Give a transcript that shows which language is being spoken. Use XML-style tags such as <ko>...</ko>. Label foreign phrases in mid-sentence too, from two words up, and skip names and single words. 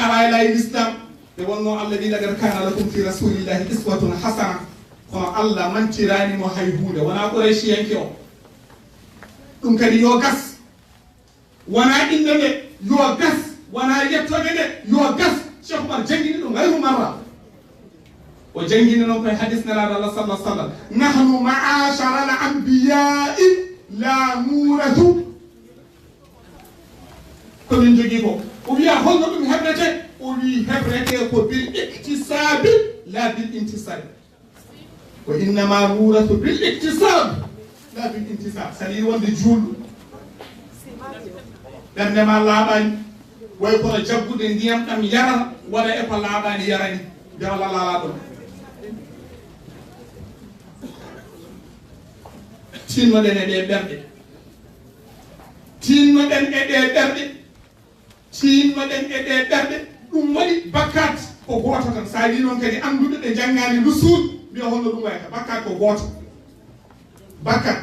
<ff>arayla e l'islam ɓe wonno allah wi</ff> <ar>لقد كان لكم في رسول الله أسوة حسنة</ar> <ff>kono allah mantiranimo hay hunde wona quraychiyanke o ɗum kadi yo gas wona inde nde yo gas wona yettode nde yo gas cheikh oumar jangguini ɗum</ff> <ar>غير مرة</ar> <ff>o jangguini noon koye hadis nelaɗo allah sallah sallam</ff> <ar>نحن معاشر الأنبياء لا نورث</ar> <ff>komin jogui ko o wiya holno ɗum heɓrete o wi heɓrete ko</ff> <ar>بالاكتساب لا بالانتساب وإنما نورث بالاكتساب لا بالانتساب</ar> <ff>saɗa wonde juulɗo ɓerdema laaɓani way kono jaggude ndiyam ɗam yarata waɗa e ko laaɓani yarani nde Allah laala ɗon tinnoɗen e ɗe ɓerɗe tinnoɗen e ɗe ɓerɗe tinnoɗen e ɗe ɓerɗe ɗum waɗi bakkat ko goto tan sa wi noon kadi anduɓe ɓe janggani lusul mbiya holno ɗum wayata bakkat ko goto bakkat</ff>